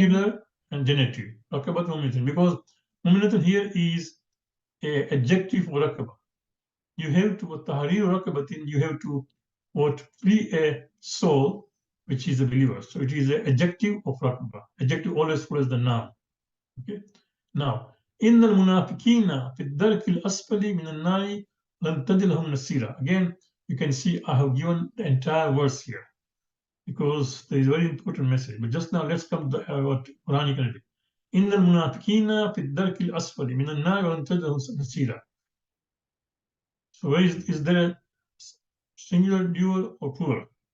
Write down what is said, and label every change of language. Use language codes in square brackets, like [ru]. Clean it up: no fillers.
[en] Singular and genitive. Talk about muminatin, because muminatin here is a adjective murakaba. You have to tahrir rakabatin, you have to free a soul which is a believer. So it is an adjective of rakaba. Adjective always follows the noun. Okay. [ar] Now, إن المنافقين في الدرك الأسفل من النار لن تجد لهم نصيرا. [en] Again, you can see I have given the entire verse here because there is a very important message. But just now, let's come to what Quranic energy. [ar] إن المنافقين في الدرك الأسفل من النار ولن تجد لهم نصيرا. [en] So where is there a singular, dual, or plural?